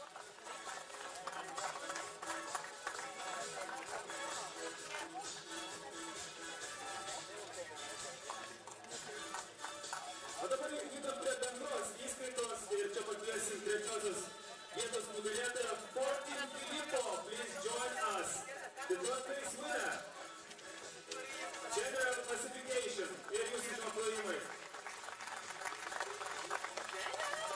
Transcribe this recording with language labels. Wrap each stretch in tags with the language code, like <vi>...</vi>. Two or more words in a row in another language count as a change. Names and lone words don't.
<lt>O dabar judam prie bendros įskaitos ir čia pakviesim trečiosios vietos nugalėtoją Fortin Filipo.</lt> <en>Please join us. The first place winner. General classification.</en> <lt>Ir jūsų žinoma plojimai.</lt>